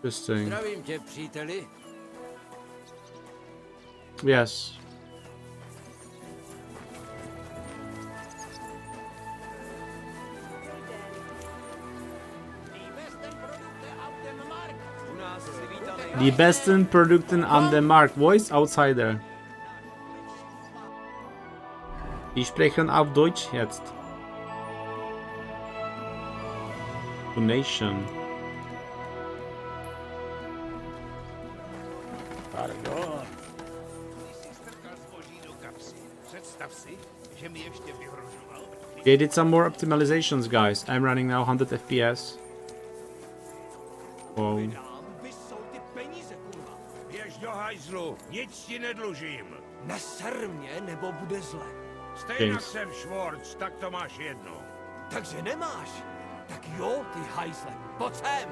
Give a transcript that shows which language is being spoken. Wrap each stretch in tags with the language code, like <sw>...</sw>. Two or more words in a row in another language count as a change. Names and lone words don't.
<en>Interesting.</en> <cs>Zdravím tě, příteli.</cs> <en>Yes.</en> <de>Die besten Produkte an dem Markt.</de> <en>Voice Outsider.</en> <de>Die sprechen auf Deutsch jetzt.</de> <en>Donation. Pardon.</en> <cs>Představ si, že mi ještě vyhrožoval.</cs> <en>They did some more optimizations, guys. I'm running now 100 FPS. Wow.</en> <cs>Vysou ty peníze, kurva. Běž do hajzlu, nic ti nedlužím. Neser mě, nebo bude zle. Stejně James. jsem Schwartz, tak to máš jedno. Takže nemáš. Tak jo, ty hajzle, pojď sem.</cs>